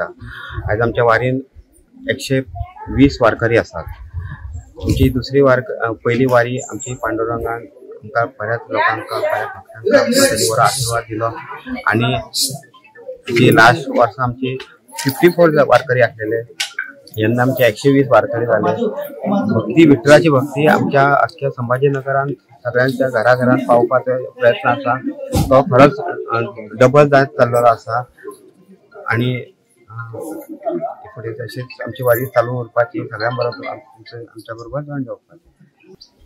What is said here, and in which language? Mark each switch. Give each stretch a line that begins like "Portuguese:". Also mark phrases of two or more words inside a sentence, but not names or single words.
Konkani: आज आमच्या वारीन 120 वारकरी असतात। आमची दुसरी पहिली वारी आमची पांडुरंगान आमकां बऱ्याच लोकांका बऱ्या भक्तांका आशीर्वाद दिलो आणि जी लास्ट वर्सा आमची 54 वारकरी असलेले, यंदा आमचे 120 वारकरी झाले। भक्ती विठ्ठलाची भक्ती आमच्या अख्ख्या संभाजीनगरात सगळ्यांच्या घराघरात पावपाचो प्रयत्न असा, तो खरंच डबल जात चाललेलो असा आणि पुढे तशीच आमची वारी चालू उरपाची, सगळ्यांबरोबर आमच्या बरोबर जॉईन जावपाची।